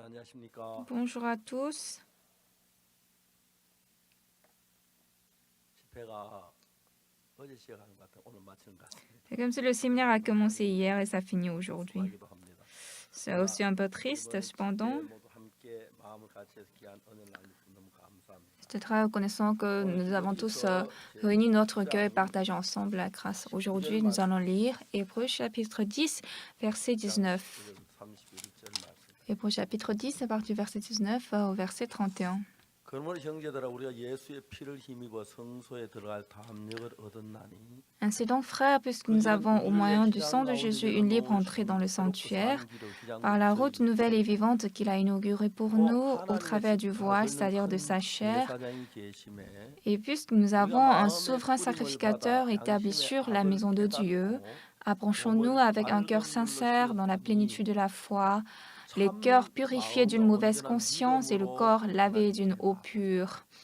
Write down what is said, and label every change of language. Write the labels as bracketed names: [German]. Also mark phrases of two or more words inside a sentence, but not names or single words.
[Korean] 안녕하십니까. [French] Bonjour à tous. [Korean] 집회가 어제 시작하는 것 같아요. 오늘 마치는 것 같습니다. [French] C'est comme si le séminaire a commencé hier et ça finit aujourd'hui. [Korean] 수고하기도 합니다. [French] C'est aussi un peu triste, [Korean] 이번 [French] cependant. [Korean] 집회 모두 함께 마음을 같이 해서 귀한 은혜를 나누는 너무 감사합니다. [French] J'étais très reconnaissant que nous avons tous réuni notre cœur et partagé ensemble la grâce. Aujourd'hui, nous allons lire Hébreux chapitre 10, verset 19. [Korean] 31절 말씀. [French] Hébreux chapitre 10, à partir du verset 19 au verset 31. [Korean] 그러므로 형제들아 우리가 예수의 피를 힘입어 성소에 들어갈 담력을 얻었나니 [French] Ainsi donc, frères, puisque nous avons au moyen du sang de Jésus une libre entrée dans le sanctuaire, par la route nouvelle et vivante qu'il a inaugurée pour nous au travers du voile, c'est-à-dire de sa chair, et puisque nous avons un souverain sacrificateur établi sur la maison de Dieu, approchons-nous avec un cœur sincère dans la plénitude de la foi, les cœurs purifiés d'une mauvaise conscience et le corps lavé d'une eau pure.